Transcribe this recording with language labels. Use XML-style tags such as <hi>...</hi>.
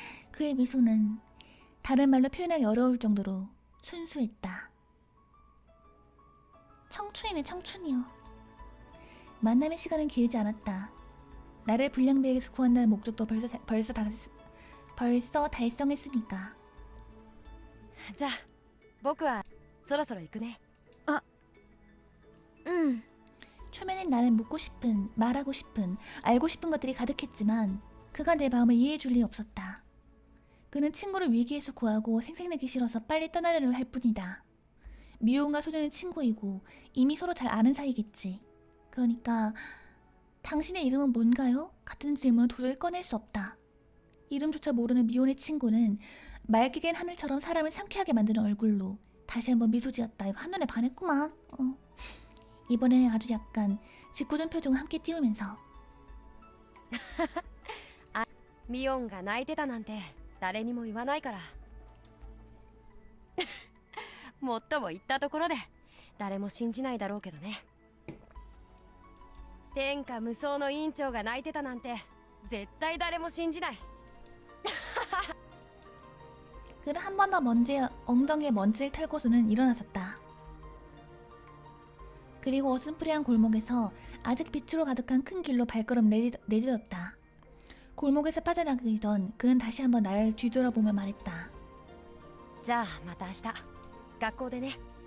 <ko>그의 미소는 다른 말로 표현하기 어려울 정도로 순수했다. 청춘이네 청춘이요. 만남의 시간은 길지 않았다. 나를 불량배에게서 구한다는 목적도 벌써 달성했으니까.</ko> <ja>じゃあ僕はそろそろ行くね。うん。</ja> <ko>초면엔 나는 묻고 싶은, 말하고 싶은, 알고 싶은 것들이 가득했지만 그가 내 마음을 이해해줄 리 없었다. 그는 친구를 위기에서 구하고 생색내기 싫어서 빨리 떠나려는 할 뿐이다. 미혼과 소녀는 친구이고 이미 서로 잘 아는 사이겠지. 그러니까 당신의 이름은 뭔가요? 같은 질문을 도저히 꺼낼 수 없다. 이름조차 모르는 미혼의 친구는 맑게 하늘처럼 사람을 상쾌하게 만드는 얼굴로 다시 한번 미소 지었다. 이거 한눈에 반했구만. 이번에는 아주 약간 짓궂은 표정을 함께 띄우면서</ko> <ja>ミオンが泣いてたなんて誰にも言わないから。もっとも言ったところで誰も信じないだろうけどね。天下無双の委員長が泣いてたなんて絶対誰も信じない。</ja> <ko>그는 한 번 더 엉덩이에 먼지를 털고서는 일어나섰다. 그리고 어슴푸레한 골목에서 아직 빛으로 가득한 큰 길로 발걸음 내딛었다. 골목에서 빠져나가기 전 그는 다시 한번 날 뒤돌아보며 말했다.</ko> <ja>じゃあまた明日学校でね。</ja>